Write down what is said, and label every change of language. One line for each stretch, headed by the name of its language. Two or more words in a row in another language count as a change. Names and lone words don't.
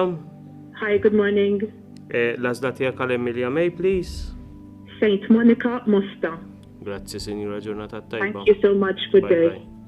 English: Hi, good morning.
Maltese: L-għazla tijak għal Emilia May, please. St. Monica Mosta. Grazzi, Sinjura, ġurnata tajba.
English: Thank you so much. Good day. Bye-bye.